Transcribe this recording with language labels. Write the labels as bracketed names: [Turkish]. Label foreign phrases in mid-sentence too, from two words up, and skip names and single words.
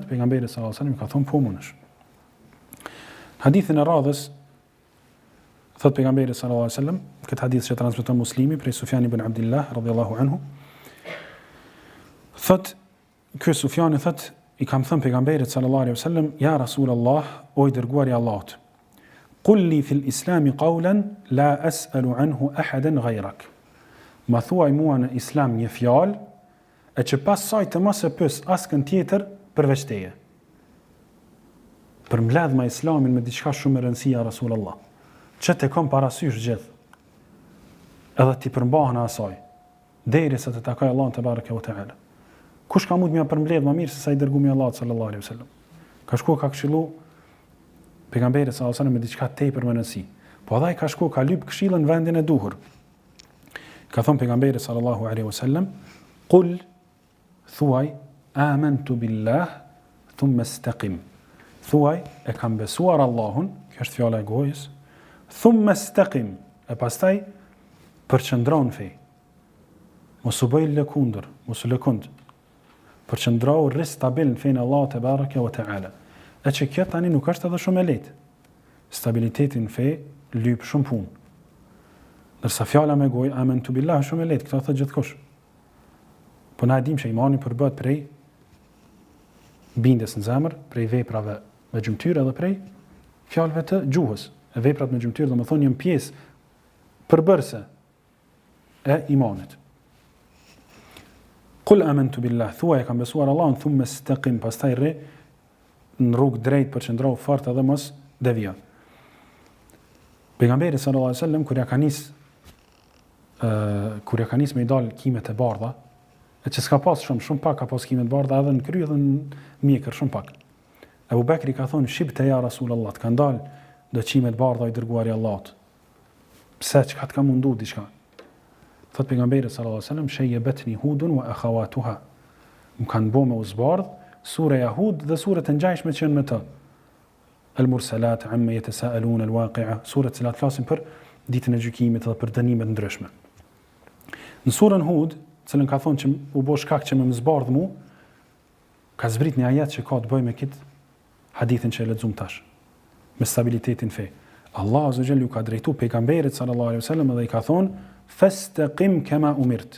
[Albanian] Pejgamberi [Arabic] صلى الله عليه وسلم [Albanian] ka thonë po mundesh. Hadithin e radhës thot pejgamberi [Arabic] صلى الله عليه وسلم, [Albanian] këtë hadith që transmeton Muslimi prej Sufjan ibn Abdullah [Arabic] رضي الله عنه. [Albanian] Thot ky Sufjani thot i kam thënë pejgamberit [Arabic] صلى الله عليه وسلم, يا رسول الله, [Albanian] o i dërguari i Allahut, [Arabic] قل لي في الإسلام قولا لا أسأل عنه أحدا غيرك. [Albanian] Ma thuaj mua në islam një fjalë e që pas saj të mos e pyes askën tjetër përveç teje. Për mbledh ma islamin me diçka shumë e rëndësishme Rasulullah. Që të kom parasysh gjithë, edhe t'i përmbahën asaj, derisa të takoj Allahun [Arabic] تبارك وتعالى. [Albanian] Kush ka mund më përmbledh më mirë se sa i dërguari i Allahut [Arabic] صلى الله عليه وسلم? [Albanian] Ka shku ka këshillu pejgamberi [Arabic] صلى الله عليه وسلم [Albanian] me diçka tepër më rëndësi. Po ai ka shku ka lyp këshillën në vendin e duhur. Ka thënë pejgamberi [Arabic] صلى الله عليه وسلم, [Albanian] qul thuaj [Arabic] آمنت بالله ثم استقم. [Albanian] Thuaj e kam besuar Allahun, kjo është fjala e gojës, [Arabic] ثم استقم, [Albanian] e pastaj përqëndro në fe. Mos u bëj lëkundër, mos u lëkund. Përqëndro rris stabil në fejnë [Arabic] الله تبارك وتعالى. [Albanian] E që kjo tani nuk është edhe shumë e lehtë. Stabiliteti në fe lyp shumë punë. Ndërsa fjala me gojë [Arabic] آمنت بالله [Albanian] shumë e lehtë, këtë thot gjithkush. Po na e dim që imani përbëhet prej bindjes në zemër, prej veprave me gjymtyrë edhe prej fjalëve të gjuhës. E veprat me gjymtyrë domethënë janë pjesë përbërëse e imanit. [Arabic] قل آمنت بالله, [Albanian] thuaj kam besuar Allahun, [Arabic] ثم استقم, [Albanian] pastaj rri në rrugë drejt për qëndro fort edhe mos devija. Pejgamberi [Arabic] صلى الله عليه وسلم [Albanian] kur ja ka nis me i dal kimet e bardha, e që s'ka pas shumë pak, ka pas kime të bardha edhe në kry edhe në mjekër, shumë pak. Ebu Bekri ka thonë, shqipte [Arabic] يا رسول الله, [Albanian] të kanë dalë do qime të bardha i dërguari Allahut. Pse, që ka të ka mundu diçka? Thot pejgamberi [Arabic] صلى الله عليه وسلم، شيبتني هود وأخواتها. [Albanian] Më kanë bo me uzbardh, sura Hud dhe surat e ngjashme që janë me të. Al-Mursalat, [Arabic] عم يتساءلون, [Albanian] al-Waqi'a, surat që flasin për ditën e gjykimit dhe për dënimet ndryshme. Në surën Hud, cilën ka thonë që u bo shkak që më zbardh mu, ka zbrit një ajet që ka të bëjë me këtë hadithin që e lexuam tash, me stabilitetin fe. [Arabic] الله عز وجل [Albanian] ju ka drejtu pejgamberit [Arabic] صلى الله عليه وسلم [Albanian] dhe i ka thonë [Arabic] فاستقم كما أمرت.